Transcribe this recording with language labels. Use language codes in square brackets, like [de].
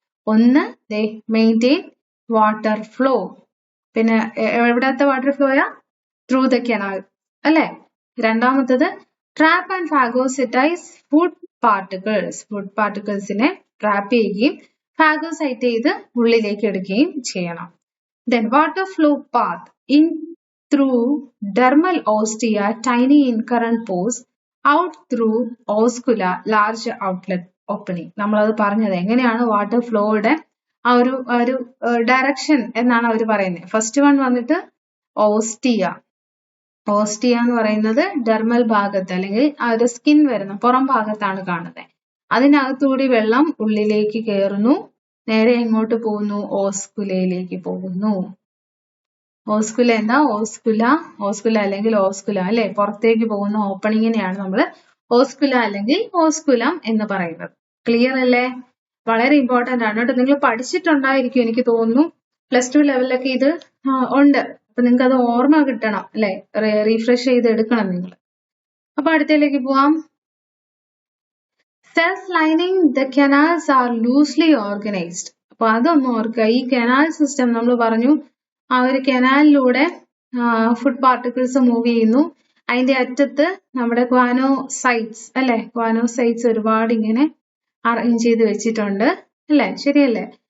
[ml] ഒന്ന്, maintain water flow. പിന്നെ എവിടത്തെ വാട്ടർ ഫ്ലോയാ? [en] through the canal, [ml] അല്ലെ? രണ്ടാമത്തത് ട്രാപ്പ് ആൻഡ് ഫാഗോസൈറ്റൈസ് ഫുഡ് പാർട്ടിക്കിൾസിനെ ട്രാപ്പ് ചെയ്യുകയും ഫാഗോസൈറ്റ് ചെയ്ത് ഉള്ളിലേക്ക് എടുക്കുകയും ചെയ്യണം. [en] Then water flow path in through dermal ostia, tiny incurrent pores, out through oscula, large outlet opening. [ml] നമ്മളത് പറഞ്ഞത് എങ്ങനെയാണ് വാട്ടർ ഫ്ലോയുടെ ആ ഒരു ഡയറക്ഷൻ എന്നാണ് അവർ പറയുന്നത്. ഫസ്റ്റ് വൺ വന്നിട്ട് ഓസ്റ്റിയ എന്ന് പറയുന്നത് ഡെർമൽ ഭാഗത്ത് അല്ലെങ്കിൽ ആ ഒരു സ്കിൻ വരുന്ന പുറം ഭാഗത്താണ് കാണുന്നത്. അതിനകത്തുകൂടി വെള്ളം ഉള്ളിലേക്ക് കയറുന്നു, നേരെ എങ്ങോട്ട് പോകുന്നു? ഓസ്കുലയിലേക്ക് പോകുന്നു. ഓസ്കുല എന്താ? ഓസ്കുല അല്ലെങ്കിൽ ഓസ്കുല അല്ലെ, പുറത്തേക്ക് പോകുന്ന ഓപ്പണിങ്ങിനെയാണ് നമ്മൾ ഓസ്കുല അല്ലെങ്കിൽ ഓസ്കുലം എന്ന് പറയുന്നത്. ക്ലിയർ അല്ലേ? വളരെ ഇമ്പോർട്ടന്റ് ആണ് കേട്ടോ. നിങ്ങൾ പഠിച്ചിട്ടുണ്ടായിരിക്കും എനിക്ക് തോന്നുന്നു. +2 ലെവലിലൊക്കെ ഇത് ഉണ്ട്. അപ്പൊ നിങ്ങൾക്ക് അത് ഓർമ്മ കിട്ടണം അല്ലെ, റീഫ്രഷ് ചെയ്ത് എടുക്കണം നിങ്ങൾ. അപ്പൊ അടുത്തതിലേക്ക് പോവാം. [en] Cells lining the canals are loosely organized. [ml] അപ്പൊ അതൊന്ന് ഓർക്കുക. ഈ കനാൽ സിസ്റ്റം നമ്മൾ പറഞ്ഞു, ആ ഒരു കനാലിലൂടെ ഫുഡ് പാർട്ടിക്കിൾസ് മൂവ് ചെയ്യുന്നു. അതിന്റെ അറ്റത്ത് നമ്മുടെ ക്വാനോസൈറ്റ്സ് അല്ലെ, ക്വാനോസൈറ്റ്സ് ഒരുപാട് ഇങ്ങനെ അറേഞ്ച് ചെയ്ത് വെച്ചിട്ടുണ്ട് അല്ലെ, ശരിയല്ലേ?